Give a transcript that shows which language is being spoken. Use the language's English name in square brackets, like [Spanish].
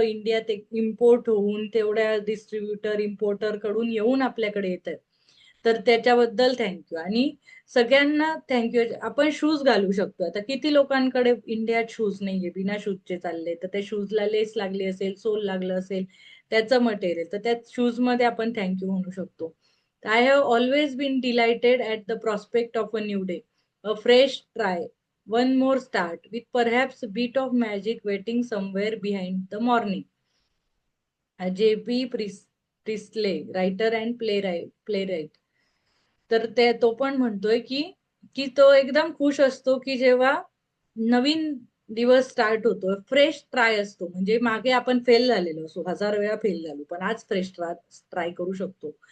[Marathi] इंडियात इम्पोर्ट होऊन तेवढ्या डिस्ट्रीब्युटर इम्पोर्टर कडून येऊन आपल्याकडे येतं. तर त्याच्याबद्दल थँक्यू. आणि सगळ्यांना थँक्यू. आपण शूज घालू शकतो. आता किती लोकांकडे इंडियात शूज नाहीये, बिना शूजचे चालले, तर त्या शूजला लेस लागली असेल, सोल लागलं असेल, त्याचं मटेरियल, तर त्या शूजमध्ये आपण थँक्यू म्हणू शकतो. [English] I have always been delighted at the prospect of a new day, a fresh try, one more start, with perhaps beat of magic waiting somewhere behind the morning. J. P. [Marathi] Presley, [English] Writer and playwright. [Marathi] तर तो पण म्हणतोय की की तो एकदम खुश असतो की जेव्हा नवीन दिवस स्टार्ट होतो, फ्रेश ट्राय असतो. म्हणजे मागे आपण फेल झालेलो असो, 1000 वेळा फेल झालो, पण आज फ्रेश ट्राय करू शकतो.